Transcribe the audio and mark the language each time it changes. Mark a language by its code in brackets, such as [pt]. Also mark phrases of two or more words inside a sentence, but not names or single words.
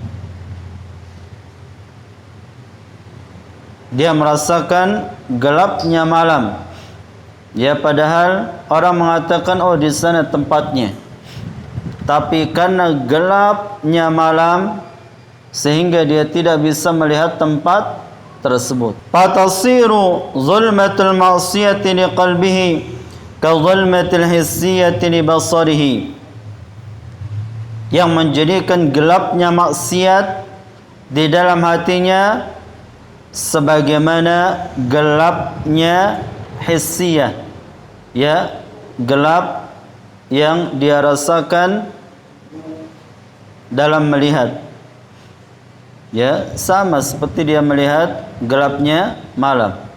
[id] dia merasakan gelapnya malam, ya, padahal orang mengatakan oh di sana tempatnya, tapi karena gelapnya malam sehingga dia tidak bisa melihat tempat tersebut. [ar] فتصير ظلمة المعصية لقلبه كظلمة الحسية لبصره, [id] yang menjadikan gelapnya maksiat di dalam hatinya sebagaimana gelapnya hissiyah, ya, gelap yang dia rasakan dalam melihat, ya, sama seperti dia melihat gelapnya malam.